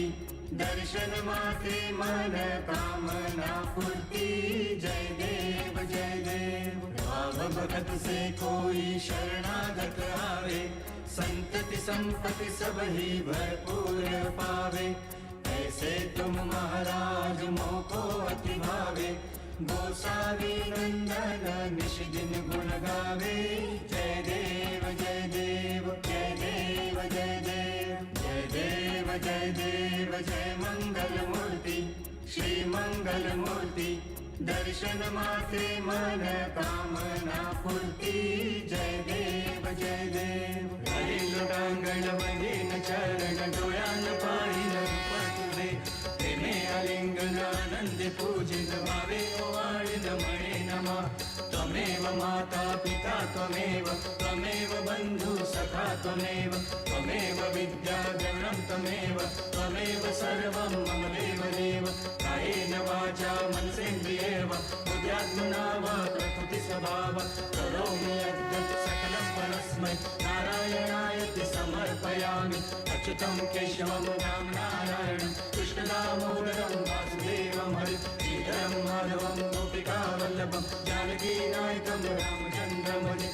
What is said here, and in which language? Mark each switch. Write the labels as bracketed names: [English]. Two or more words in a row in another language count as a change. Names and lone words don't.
[Marathi] दर्शन मात्रे मन कामना पूर्ति। जय देव जय देव। [Hindi] भाव भगत से कोई शरणागत आवे, संतति संपत्ति सब ही भरपूर पावे। ऐसे तुम महाराज मोको अति भावे, गोसावी नंदन निश दिन गुण गावे। [Marathi] जय देव जय देव जय देव जय देव जय देव जय देव जय मंगल मूर्ति श्री मंगल मूर्ति। दर्शन मात्रे मन कामना पूर्ति। जय देव जय देव। हरि लोटांगण वंदीन चरण डोळ्यान पाहिन रूप तुझे, प्रेमे आलिंगन आनंद पूजित भावे ओवाळिन म्हणे नमा। [Sanskrit] त्वमेव माता पिता त्वमेव, त्वमेव बंधु सखा त्वमेव, त्वमेव विद्या द्रविणं त्वमेव, त्वमेव सर्वं मम देव देव। कायेन वाचा मनसेन्द्रियेव बुद्ध्यात्मना वा प्रकृति स्वभाव। करोमि यद्यत् सकलं परस्मै नारायणायति समर्पयामि। अच्युतं केशवं राम नारायणं कृष्णदामोदरं वासुदेवं हरि श्रीधरं माधवं गोपिका वल्लभं जानकी नायकं रामचन्द्रं भजे।